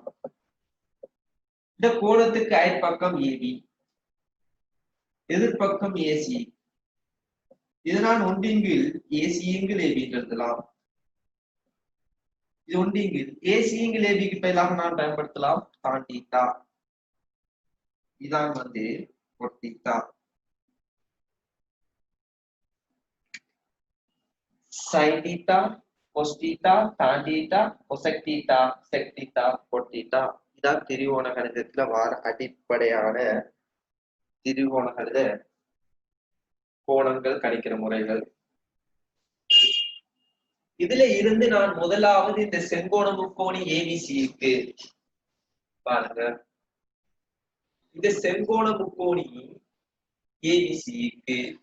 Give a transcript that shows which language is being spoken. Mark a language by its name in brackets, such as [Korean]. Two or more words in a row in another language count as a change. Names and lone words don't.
[Tamil] இந்த கோணத்துக்கு அயற்பக்கம் ஏபி, எதிர்பக்கம் ஏசி. இது நான் ஒன்றின் கீழ் ஏசியின் கீழ் ஏபி எழுதலாம். இது ஒன்றின் கீழ் ஏசியின் கீழ் ஏபிக்கு பதிலாக நான் பயன்படுத்தலாம் tan θ. இதான் cot θ. [English] sin θ, cos θ, tan θ, cosec θ, sec θ, cot θ. [Tamil] இதான் திரிகோண கணிதத்துல வார அடிப்படையான திரிகோண கணித கோணங்கள் கணிக்கிற முறைகள். இதுல இருந்து நான் முதலாவது இந்த செங்கோண முக்கோணி ஏபிசிக்கு பாருங்க, இந்த செங்கோண முக்கோணி ஏபிசிக்கு